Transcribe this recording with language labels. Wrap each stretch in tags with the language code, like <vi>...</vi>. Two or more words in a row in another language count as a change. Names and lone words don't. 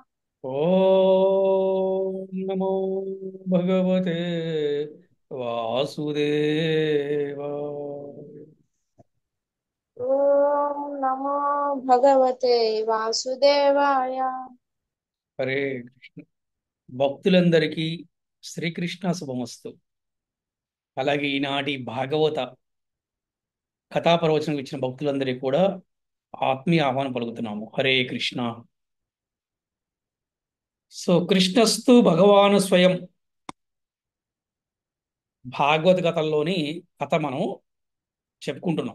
<sa>ओम नमो भगवते वासुदेवाय. ॐ नमो भगवते वासुदेवाय। हरे कृष्ण.</sa> <te>భక్తులందరికీ శ్రీకృష్ణ శుభమస్తు. అలాగే ఈనాటి భాగవత కథా ప్రవచనం ఇచ్చిన భక్తులందరికీ కూడా ఆత్మీయ ఆహ్వానం పలుకుతున్నాము.</te> <sa>హరే కృష్ణ.</sa> <te>సో</te> <sa>కృష్ణస్తు భగవాను స్వయం</sa> <te>భాగవత కథల్లోని కథ మనం చెప్పుకుంటున్నాం.</te>